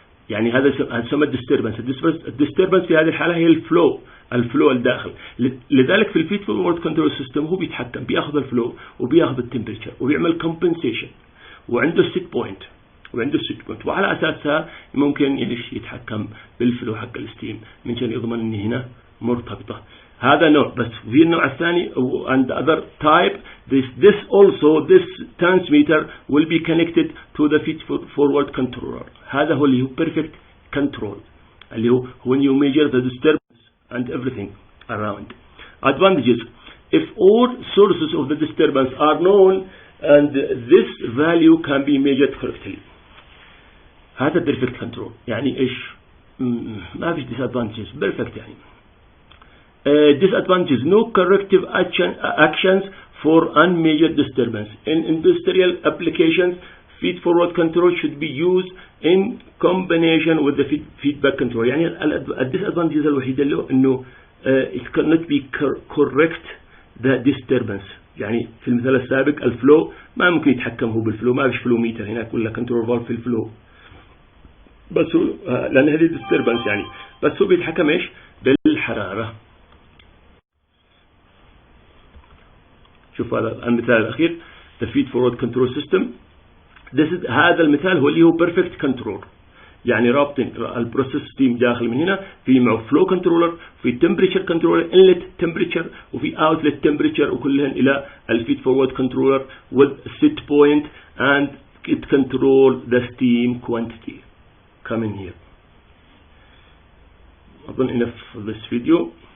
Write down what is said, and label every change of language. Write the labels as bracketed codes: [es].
[ar] يعني هذا يسمى الديستربنس في هذه الحالة هي الفلو الداخل. لذلك في الفيد فورورد كنترول سيستم هو بيتحكم, بياخذ الفلو وبياخذ التمبريتشر وبيعمل كومبنسيشن, وعنده السيت بوينت وعلى أساسها ممكن يتحكم بالفلو حق الستيم من شان يضمن ان هنا مرتبطة. هذا نوع. بس في النوع الثاني [en] and the other type, this transmitter will be connected to the feed forward controller. [ar] هذا هو اللي هو [en] perfect control, [ar] اللي هو [en] when you measure the disturbance and everything around. Advantages: if all sources of the disturbance are known and this value can be measured correctly. هذا perfect control. [ar] يعني إيش؟ ما فيش disadvantages. [en] perfect يعني. Disadvantages: no corrective actions for unmeasured disturbance. In industrial applications, feed-forward control should be used in combination with the feedback control. [ar] يعني الdisadvantages الوحيدة له إنه [en] it cannot be correct the disturbance. [ar] يعني في المثال السابق الفلو ما ممكن يتحكم هو بالفلو، ما فيش فلو ميتر هناك ولا كنترول فالف في الفلو، بس هو لأن هذه disturbance يعني، بس هو بيتحكم إيش؟ بالحرارة. شوف هذا المثال الأخير [en] the feed forward control system. [ar] هذا المثال هو اللي هو perfect control، يعني رابطين البروسيس ستيم داخل من هنا، في معه فلو كنترولر، في temperature controller inlet temperature، وفي outlet temperature، وكلهن إلى الفيد forward controller [en] with set point and it control the steam quantity coming here. [ar] أظن [en] enough for this video.